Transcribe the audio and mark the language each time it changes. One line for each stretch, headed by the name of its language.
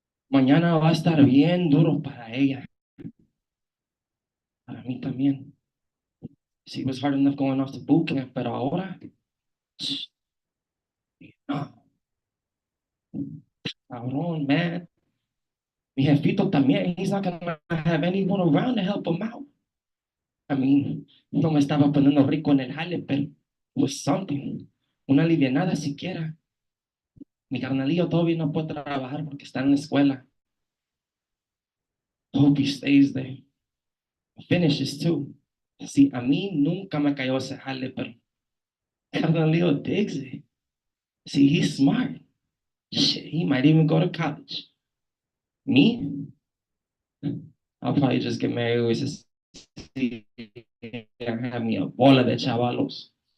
Spanish: Mañana va a estar bien duro para ella. Para mí también.
English: See, it was hard enough going off to boot camp,
Spanish: pero ahora. No.
English: Cabrón, man.
Spanish: Mi jefito también,
English: he's not gonna have anyone around to help him out.
Spanish: I mean, no me estaba poniendo rico en el jale, pero
English: it was something.
Spanish: Una alivianada siquiera. Mi carnalillo todavía no puede trabajar porque está en la escuela.
English: Hope he stays there. Finishes too.
Spanish: See, a mí nunca me cayó ese jale, pero carnalillo
English: digs it. See, he's smart. Shit, he might even go to college. Me? I'll probably just get married with his and have me a
Spanish: bola de chavalos.